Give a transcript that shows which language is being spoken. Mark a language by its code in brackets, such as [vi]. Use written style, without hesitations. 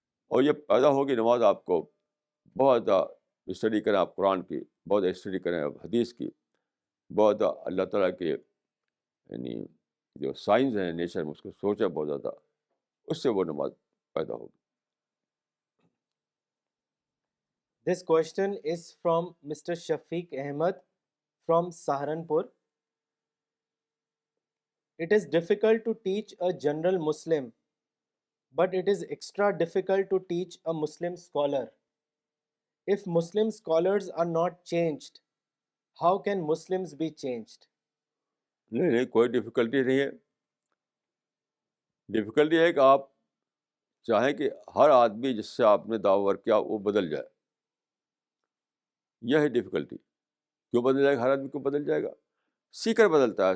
[ur] اور یہ پیدا ہوگی نماز آپ کو بہت زیادہ اسٹڈی کریں آپ قرآن کی، بہت زیادہ اسٹڈی کریں آپ حدیث کی، بہت زیادہ اللہ تعالیٰ کے یعنی جو سائنس ہیں نیچر میں اس کو سوچیں بہت زیادہ، اس سے وہ نماز پیدا ہوگی. [en] This question is from Mr. Shafiq Ahmed from Saharanpur. It is difficult to teach a general Muslim, but it is extra difficult to teach a Muslim scholar. If Muslim scholars are not changed, how can Muslims be changed? [ur] نہیں کوئی difficulty نہیں ہے. Difficulty ہے کہ آپ چاہیں کہ ہر آدمی جس سے آپ نے دعوت کیا وہ بدل جائے. یہ ہے ڈیفیکلٹی. کیوں بدل جائے گا؟ ہر آدمی کیوں بدل جائے گا؟ سیکر بدلتا ہے.